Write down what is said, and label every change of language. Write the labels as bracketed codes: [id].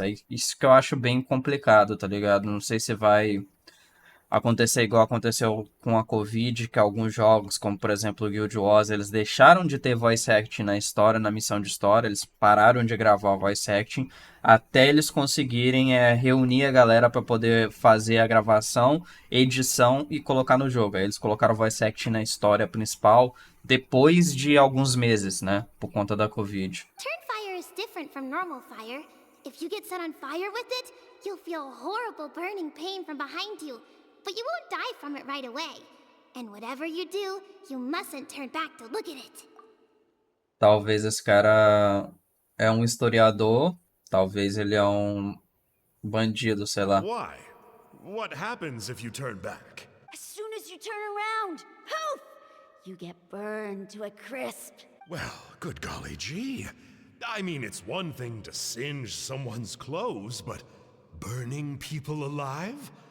[pt] Aí, isso que eu acho bem complicado, tá ligado? Não sei se vai acontecer igual aconteceu com a Covid, que alguns jogos, como por exemplo o Guild Wars, eles deixaram de ter voice acting na história, na missão de história, eles pararam de gravar o voice acting até eles conseguirem reunir a galera para poder fazer a gravação, edição e colocar no jogo. Aí eles colocaram o voice acting na história principal depois de alguns meses, né, por conta da Covid. [en] Turnfire is different from normal fire. If you get set on fire with it, you'll feel horrible burning pain from behind you. But you won't die from it right away. And whatever you do, you mustn't turn back to look at it. [pt] Talvez esse cara é um historiador, talvez ele é um bandido, sei lá. [en] Why? What happens if you turn back? As soon as you turn around, poof! You get burned to a crisp. Well, good golly gee. I mean, it's one thing to singe someone's clothes, but burning people alive?